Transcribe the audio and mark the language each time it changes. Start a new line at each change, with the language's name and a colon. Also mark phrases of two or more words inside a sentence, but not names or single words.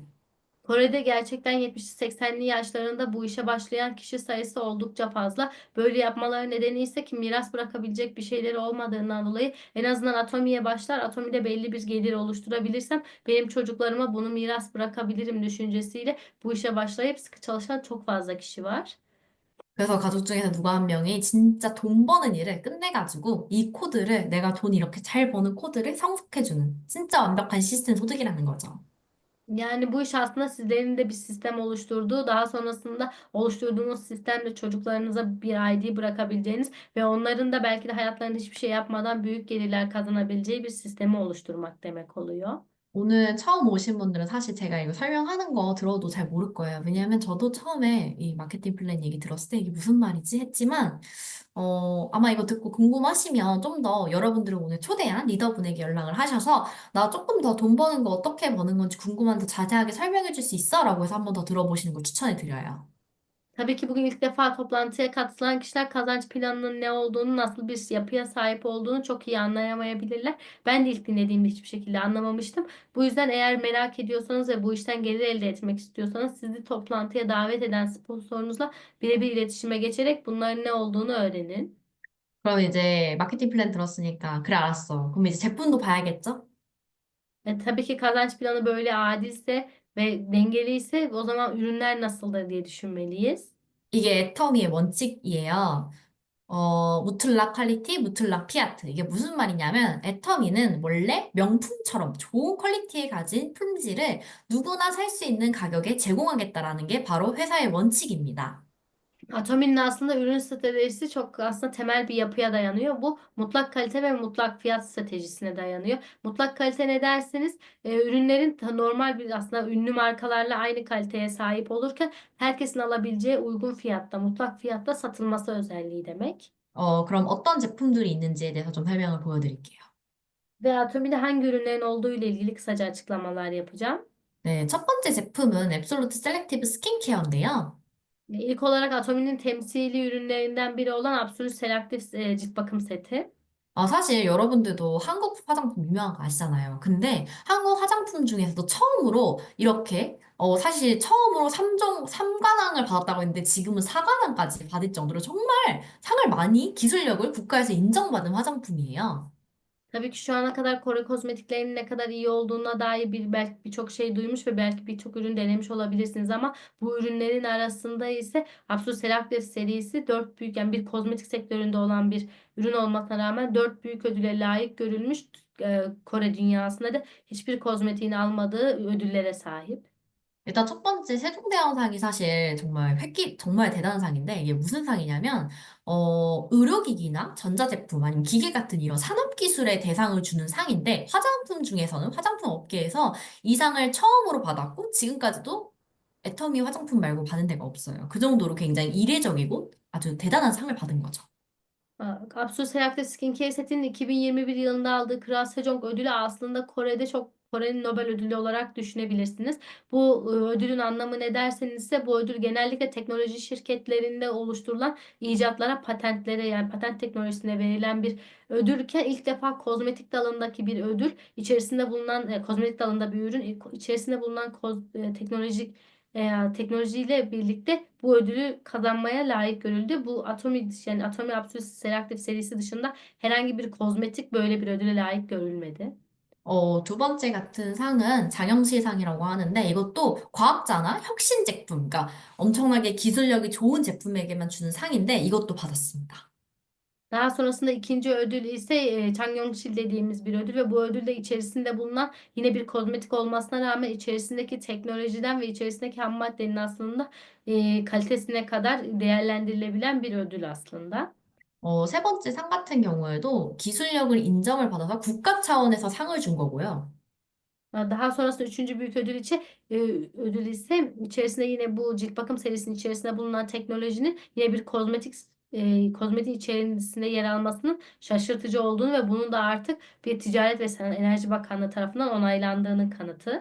Turkish: Kore'de gerçekten 70-80'li yaşlarında bu işe başlayan kişi sayısı oldukça fazla. Böyle yapmaları nedeni ise ki miras bırakabilecek bir şeyleri olmadığından dolayı en azından Atomi'ye başlar. Atomi'de belli bir gelir oluşturabilirsem benim çocuklarıma bunu miras bırakabilirim düşüncesiyle bu işe başlayıp sıkı çalışan çok fazla kişi var.
Korean: 그래서 가족 중에서 누가 한 명이 진짜 돈 버는 일을 끝내가지고 이 코드를 내가 돈 이렇게 잘 버는 코드를 상속해주는 진짜 완벽한 시스템 소득이라는 거죠.
Turkish: Yani bu iş aslında sizlerin de bir sistem oluşturduğu, daha sonrasında oluşturduğunuz sistemle çocuklarınıza bir ID bırakabileceğiniz ve onların da belki de hayatlarında hiçbir şey yapmadan büyük gelirler kazanabileceği bir sistemi oluşturmak demek oluyor.
Korean: 오늘 처음 오신 분들은 사실 제가 이거 설명하는 거 들어도 잘 모를 거예요. 왜냐하면 저도 처음에 이 마케팅 플랜 얘기 들었을 때 이게 무슨 말이지 했지만, 아마 이거 듣고 궁금하시면 좀 더 여러분들을 오늘 초대한 리더분에게 연락을 하셔서 나 조금 더 돈 버는 거 어떻게 버는 건지 궁금한데 자세하게 설명해 줄 수 있어? 라고 해서 한번 더 들어보시는 걸 추천해 드려요.
Turkish: Tabii ki bugün ilk defa toplantıya katılan kişiler kazanç planının ne olduğunu, nasıl bir yapıya sahip olduğunu çok iyi anlayamayabilirler. Ben de ilk dinlediğimde hiçbir şekilde anlamamıştım. Bu yüzden eğer merak ediyorsanız ve bu işten gelir elde etmek istiyorsanız sizi toplantıya davet eden sponsorunuzla birebir iletişime geçerek bunların ne olduğunu öğrenin.
Korean: 그럼 이제 마케팅 플랜 들었으니까, 그래, 알았어. 그럼 이제 제품도 봐야겠죠?
Turkish: Tabii ki kazanç planı böyle adilse ve dengeliyse o zaman ürünler nasıldır diye düşünmeliyiz.
Korean: 이게 애터미의 원칙이에요.
Turkish: mutlak kalite, mutlak fiyat.
Korean: 이게 무슨 말이냐면, 애터미는 원래 명품처럼 좋은 퀄리티에 가진 품질을 누구나 살 수 있는 가격에 제공하겠다라는 게 바로 회사의 원칙입니다.
Turkish: Atomi'nin aslında ürün stratejisi çok aslında temel bir yapıya dayanıyor. Bu mutlak kalite ve mutlak fiyat stratejisine dayanıyor. Mutlak kalite ne derseniz ürünlerin normal bir aslında ünlü markalarla aynı kaliteye sahip olurken herkesin alabileceği uygun fiyatta, mutlak fiyatta satılması özelliği demek.
Korean: 그럼 어떤 제품들이 있는지에 대해서 좀 설명을 보여드릴게요.
Turkish: Ve Atomi'de hangi ürünlerin olduğu ile ilgili kısaca açıklamalar yapacağım.
Korean: 네, 첫 번째 제품은 앱솔루트 셀렉티브 스킨케어인데요.
Turkish: İlk olarak Atomi'nin temsili ürünlerinden biri olan Absolut Selective cilt bakım seti.
Korean: 사실 여러분들도 한국 화장품 유명한 거 아시잖아요. 근데 한국 화장품 중에서도 처음으로 이렇게, 사실 처음으로 3관왕을 받았다고 했는데 지금은 4관왕까지 받을 정도로 정말 상을 많이 기술력을 국가에서 인정받은 화장품이에요.
Turkish: Tabii ki şu ana kadar Kore kozmetiklerinin ne kadar iyi olduğuna dair belki birçok şey duymuş ve belki birçok ürün denemiş olabilirsiniz ama bu ürünlerin arasında ise Absolut Selective serisi dört büyük yani bir kozmetik sektöründe olan bir ürün olmasına rağmen dört büyük ödüle layık görülmüş. Kore dünyasında da hiçbir kozmetiğin almadığı ödüllere sahip.
Korean: 일단 첫 번째 세종대왕상이 사실 정말 대단한 상인데 이게 무슨 상이냐면, 의료기기나 전자제품 아니면 기계 같은 이런 산업기술의 대상을 주는 상인데 화장품 중에서는 화장품 업계에서 이 상을 처음으로 받았고 지금까지도 애터미 화장품 말고 받은 데가 없어요. 그 정도로 굉장히 이례적이고 아주 대단한 상을 받은 거죠.
Turkish: Absolut Selective Skincare setinin 2021 yılında aldığı Kral Sejong ödülü aslında Kore'nin Nobel ödülü olarak düşünebilirsiniz. Bu ödülün anlamı ne derseniz ise bu ödül genellikle teknoloji şirketlerinde oluşturulan icatlara, patentlere yani patent teknolojisine verilen bir ödülken ilk defa kozmetik dalındaki bir ödül içerisinde bulunan kozmetik dalında bir ürün içerisinde bulunan teknolojiyle birlikte bu ödülü kazanmaya layık görüldü. Bu Atomi Absolute Selective serisi dışında herhangi bir kozmetik böyle bir ödüle layık görülmedi.
Korean: 두 번째 같은 상은 장영실상이라고 하는데 이것도 과학자나 혁신 제품, 그러니까 엄청나게 기술력이 좋은 제품에게만 주는 상인데 이것도 받았습니다.
Turkish: Daha sonrasında ikinci ödül ise Changyongsil dediğimiz bir ödül ve bu ödülde içerisinde bulunan yine bir kozmetik olmasına rağmen içerisindeki teknolojiden ve içerisindeki ham maddenin aslında kalitesine kadar değerlendirilebilen bir ödül aslında.
Korean: 세 번째 상 같은 경우에도 기술력을 인정을 받아서 국가 차원에서 상을 준 거고요.
Turkish: Daha sonrasında üçüncü büyük e, ödül ise içerisinde yine bu cilt bakım serisinin içerisinde bulunan teknolojinin yine bir kozmetik içerisinde yer almasının şaşırtıcı olduğunu ve bunun da artık bir Ticaret ve Enerji Bakanlığı tarafından onaylandığının kanıtı.